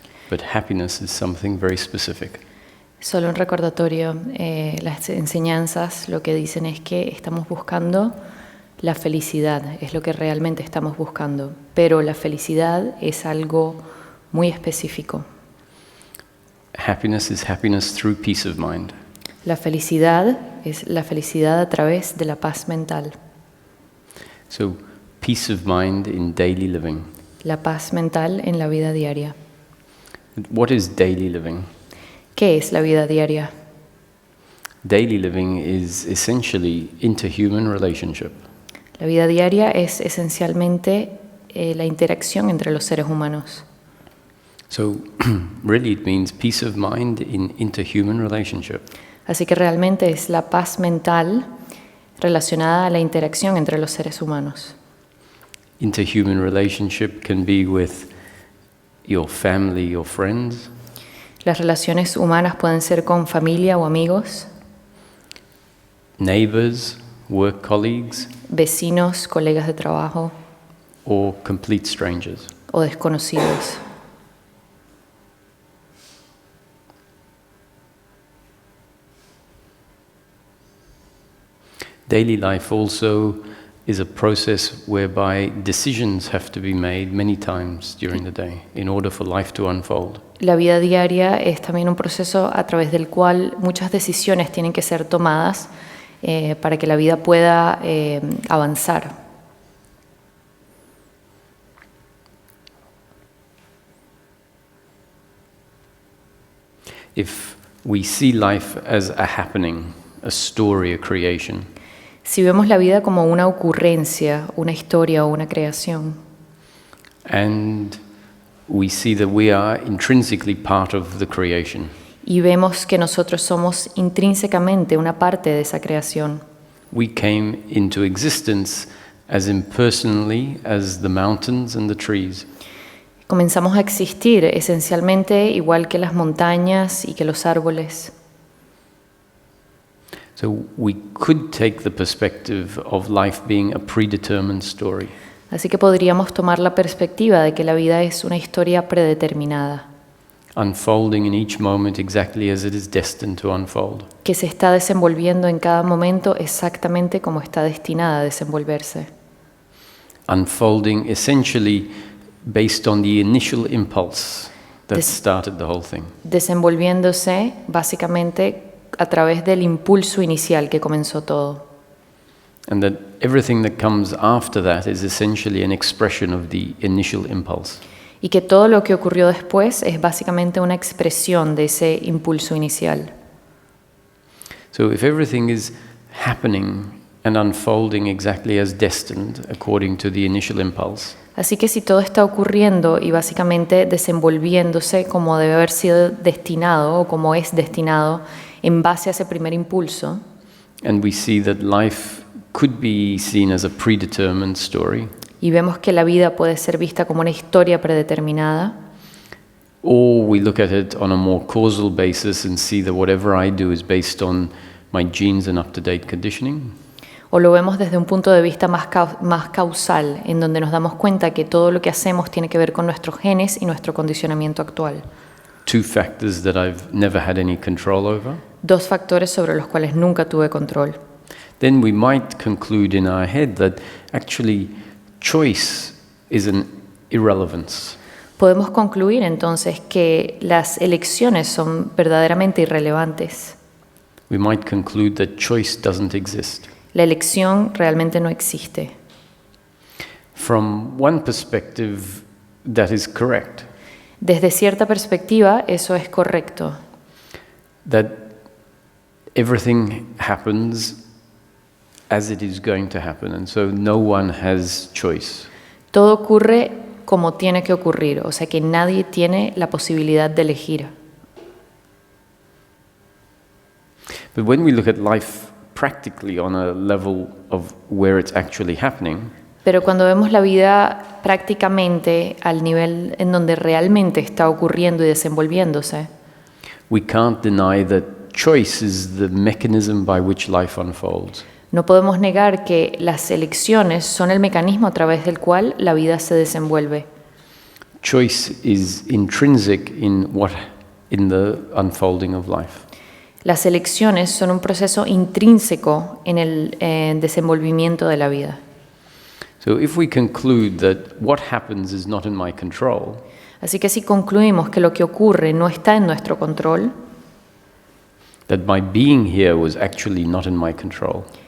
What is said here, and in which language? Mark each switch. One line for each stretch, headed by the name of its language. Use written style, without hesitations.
English: But happiness is something very specific.
Spanish: Solo un recordatorio, las enseñanzas lo que dicen es que estamos buscando la felicidad, es lo que realmente estamos buscando, pero la felicidad es algo muy específico.
English: Happiness is happiness through peace of mind.
Spanish: La felicidad es la felicidad a través de la paz mental.
English: So, peace of mind in daily living.
Spanish: La paz mental en la vida diaria.
English: What is daily living?
Spanish: ¿Qué es la vida diaria?
English: Daily living is essentially interhuman relationship.
Spanish: La vida diaria es esencialmente la interacción entre los seres humanos.
English: So, really it means peace of mind in interhuman relationship.
Spanish: Así que realmente es la paz mental relacionada a la interacción entre los seres humanos.
English: Interhuman relationship can be with your family or friends.
Spanish: Las relaciones humanas pueden ser con familia o amigos,
English: Neighbors, work colleagues,
Spanish: vecinos, colegas de trabajo
English: or complete strangers.
Spanish: o desconocidos.
English: Daily life also is a process whereby decisions have to be made many times during the day in order for life to unfold.
Spanish: La vida diaria es también un proceso a través del cual muchas decisiones tienen que ser tomadas para que la vida pueda avanzar.
English: If we see life as a happening, a story, a creation,
Spanish: Si vemos la vida como una ocurrencia, una historia o una creación,
English: and we see that we are intrinsically part of the creation,
Spanish: y vemos que nosotros somos intrínsecamente una parte de esa creación,
English: we came into existence as impersonally as the mountains and the trees.
Spanish: comenzamos a existir esencialmente igual que las montañas y que los árboles.
English: So we could take the perspective of life being a predetermined story.
Spanish: Así que podríamos tomar la perspectiva de que la vida es una historia predeterminada,
English: Unfolding in each moment exactly as it is destined to unfold.
Spanish: que se está desenvolviendo en cada momento exactamente como está destinada a desenvolverse.
English: Unfolding essentially based on the initial impulse that started the whole thing.
Spanish: Desenvolviéndose básicamente a través del impulso inicial que comenzó todo.
English: And that everything that comes after that is essentially an expression of the initial impulse.
Spanish: Y que todo lo que ocurrió después es básicamente una expresión de ese impulso inicial.
English: So if everything is happening and unfolding exactly as destined according to the initial impulse,
Spanish: Así que si todo está ocurriendo y básicamente desenvolviéndose como debe haber sido destinado o como es destinado en base a ese primer impulso,
English: and we see that life could be seen as a predetermined story,
Spanish: y vemos que la vida puede ser vista como una historia predeterminada,
English: or we look at it on a more causal basis and see that whatever I do is based on my genes and up-to-date conditioning,
Spanish: o lo vemos desde un punto de vista más causal, en donde nos damos cuenta que todo lo que hacemos tiene que ver con nuestros genes y nuestro condicionamiento actual.
English: two factors that I've never had any control over,
Spanish: Dos factores sobre los cuales nunca tuve control.
English: then we might conclude in our head that actually choice is an irrelevance.
Spanish: Podemos concluir entonces que las elecciones son verdaderamente irrelevantes.
English: We might conclude that choice doesn't exist.
Spanish: La elección realmente no existe.
English: From one perspective, that is correct.
Spanish: Desde cierta perspectiva, eso es correcto.
English: That everything happens as it is going to happen, and so no one has choice.
Spanish: Todo ocurre como tiene que ocurrir, o sea que nadie tiene la posibilidad de elegir.
English: But when we look at life practically on a level of where it's actually happening,
Spanish: Pero cuando vemos la vida prácticamente al nivel en donde realmente está ocurriendo y desenvolviéndose,
English: we can't deny that choice is the mechanism by which life unfolds.
Spanish: No podemos negar que las elecciones son el mecanismo a través del cual la vida se desenvuelve.
English: Choice is intrinsic in the unfolding of life.
Spanish: Las elecciones son un proceso intrínseco en el desenvolvimiento de la vida.
English: So if we conclude that what happens is not in my control,
Spanish: Así que si concluimos que lo que ocurre no está en nuestro control,
English: that my being here was actually not in my control,